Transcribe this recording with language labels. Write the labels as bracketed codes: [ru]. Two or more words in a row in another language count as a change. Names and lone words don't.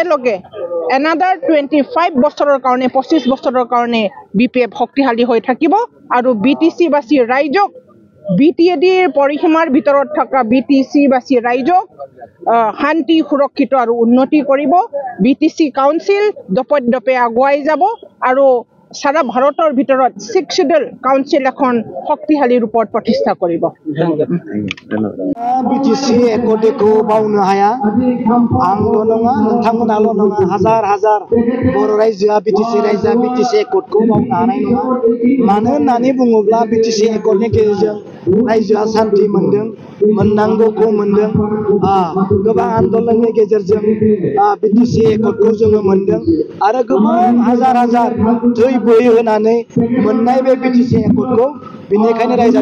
[as] লগে এনাডাৰ 25 বছৰৰ কাৰণে 25 বছৰৰ কাৰণে বিপিএফ শক্তিশালী হৈ থাকিব আৰু বিটিচিবাসী ৰাইজক বিটিএডিৰ পৰিসীমাৰ ভিতৰত থকা বিটিচিবাসী ৰাইজক শান্তি সুৰক্ষিত আৰু উন্নতি কৰিব বিটিচি কাউন্সিল দপে আগুৱাই যাব আৰু [bn] সারা ভারতের [as] ভিতৰত 6 শিডিউল কাউন্সিল এখন শক্তিশালী রূপত প্রতিষ্ঠা করিব [brx] বিটিসি একদিকো বাউनो हाया आंल' नङा नोंथांमोनाल' नङा हाजार हाजार बर' रायजोआ बिटिसि एकदखौ बावनो हानाय नङा मानो होननानै बुङोब्ला बिटिसि एकदनि गेजेरजों रायजोआ शान्ति मोनदों मोननांगौखौ मोनदों गोबां आन्दोलननि गेजेरजों बिटिसि एकदखौ जोङो मोनदों आरो गोबां हाजार हाजार दै बोहैहोनानै मोननाय बे बिटिसि एकदखौ बेनिखायनो रायजोआ